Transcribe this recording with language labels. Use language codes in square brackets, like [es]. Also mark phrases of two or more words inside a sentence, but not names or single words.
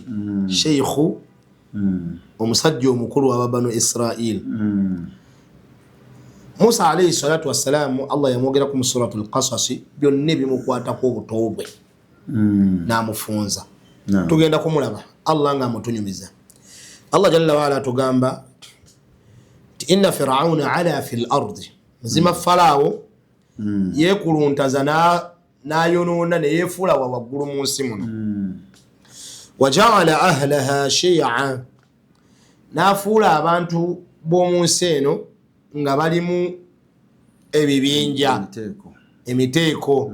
[lg] Sheikhu omusajja omukulu wa banu Israil. Musa [ar] عليه الصلاة والسلام [lg] Allah yamwogera ku suratul Qasas byonna bimukwatako obutobwe n'amufunza. Tugenda kumulaba Allah nga amutunyumiza. Allah [ar] جل وعلا [lg] tugamba [ar] إن فرعون علا في الأرض [lg] mzima Farao yekuluntaza n'ayonoona ne yefuula waggulu mu nsi muno. [ar] وجعل أهلها شيعا [lg] n'afuula abantu b'omu nsi eno nga balimu ebibinja emiteeko.